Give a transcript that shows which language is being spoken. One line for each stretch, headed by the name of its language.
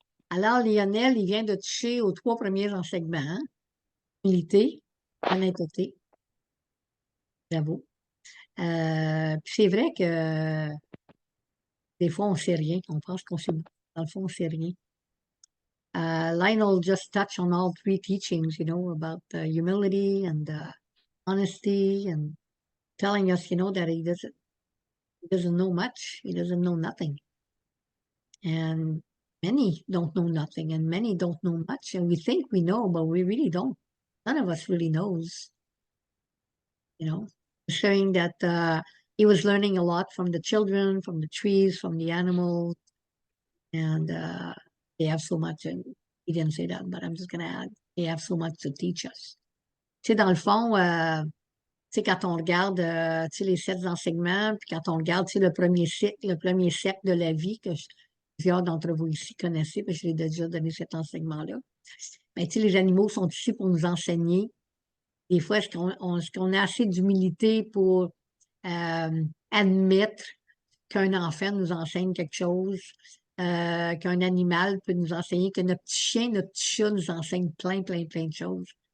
French: Alors, Lionel, il vient de toucher aux 3 premiers enseignements. Hein? Humilité, honnêteté. Bravo. Puis c'est vrai que des fois, on ne sait rien. On pense qu'on sait beaucoup. Dans le fond, on ne sait rien.
English: Lionel just touched on all 3 teachings, you know, about humility and honesty and telling us, you know, that he doesn't know much. He doesn't know nothing. And many don't know nothing and many don't know much. And we think we know, but we really don't. None of us really knows. You know, showing that he was learning a lot from the children, from the trees, from the animals. And they have so much, and he didn't say that, but I'm just going to add, they have so much to teach us.
French: Tu sais, dans le fond, tu sais, quand on regarde, tu sais, les 7 enseignements, puis quand on regarde, tu sais, le premier cercle de la vie que plusieurs d'entre vous ici connaissez, parce que je l'ai déjà donné cet enseignement-là. Mais tu sais, les animaux sont ici pour nous enseigner. Des fois, est-ce qu'on a assez d'humilité pour admettre qu'un enfant nous enseigne quelque chose, qu'un animal peut nous enseigner, que notre petit chien, notre petit chat nous enseigne plein de choses.